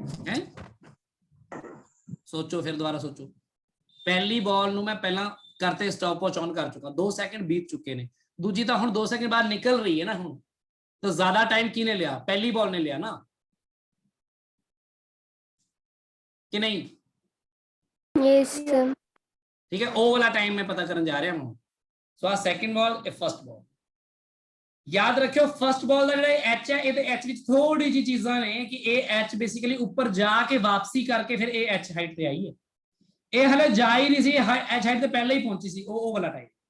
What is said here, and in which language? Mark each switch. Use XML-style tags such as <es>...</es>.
<pa>ਹੈ ਸੋਚੋ, ਫਿਰ ਦੁਬਾਰਾ ਸੋਚੋ। ਪਹਿਲੀ ਬਾਲ ਨੂੰ ਮੈਂ ਪਹਿਲਾਂ ਕਰਤੇ ਸਟਾਪਵॉच ਔਨ ਕਰ ਚੁੱਕਾ, 2 ਸੈਕਿੰਡ ਬੀਤ ਚੁੱਕੇ ਨੇ, ਦੂਜੀ ਤਾਂ ਹੁਣ 2 ਸੈਕਿੰਡ ਬਾਅਦ ਨਿਕਲ ਰਹੀ ਹੈ ਨਾ ਹੁਣ, ਤਾਂ ਜ਼ਿਆਦਾ ਟਾਈਮ ਕਿਹਨੇ ਲਿਆ? ਪਹਿਲੀ ਬਾਲ ਨੇ ਲਿਆ ਨਾ,</pa> <hi>कि नहीं?</hi> <en>Yes sir.</en> <hi>ठीक है, ओ वाला टाइम मैं पता करने जा रहा हूं।</hi> <en>So a second ball, a first ball.</en> <hi>याद रखियो फर्स्ट बॉल</hi> <pa>ਦਾ ਜਿਹੜਾ ਐਚ ਹੈ, ਇਹਦੇ ਐਚ ਵਿੱਚ ਥੋੜੀ ਜੀ ਚੀਜ਼ਾਂ ਨੇ ਕਿ ਇਹ ਐਚ ਬੇਸਿਕਲੀ ਉੱਪਰ ਜਾ ਕੇ ਵਾਪਸੀ ਕਰਕੇ ਫਿਰ ਇਹ ਐਚ ਹਾਈਟ ਤੇ ਆਈ ਹੈ। ਇਹ ਹਲੇ ਜਾ ਹੀ ਨਹੀਂ ਸੀ, ਐਚ ਹਾਈਟ ਤੇ ਪਹਿਲਾਂ ਹੀ ਪਹੁੰਚੀ ਸੀ, ਉਹ ਵਾਲਾ ਟਾਈਮ।</pa>